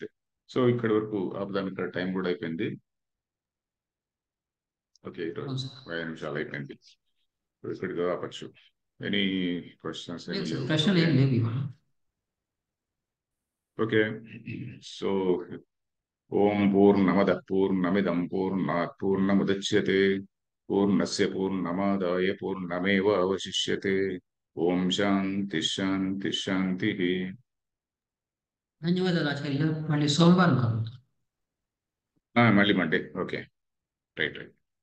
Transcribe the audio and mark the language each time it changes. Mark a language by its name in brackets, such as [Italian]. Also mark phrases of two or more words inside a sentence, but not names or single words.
[Telugu] సో ఇక్కడి వరకు ఆపుదాం, ఇక్కడ టైం కూడా అయిపోయింది. ఓకే, ఈరోజు అవును సార్. 5 నిమిషాలు అయిపోయింది. ఇక్కడికి ఆపచ్చు. [English] any questions? [Telugu] లేదు ఏమి సార్, లేవు. ప్రశ్నలు ఏం లేవు ఇవాళ. [Sanskrit] ఓకే. సో ఓం పూర్ణమద పూర్ణమిదం పూర్ణాత్ పూర్ణముదచ్యతే పూర్ణస్య పూర్ణమాదాయ పూర్ణమేవ అవశిష్యతే. ఓం శాంతి శాంతి శాంతి. [Telugu] ధన్యవాదాలు ఆచార్య గారు. మళ్ళీ సోమవారం కలుద్దాం. మళ్ళీ మండే. ఓకే, [English] right right.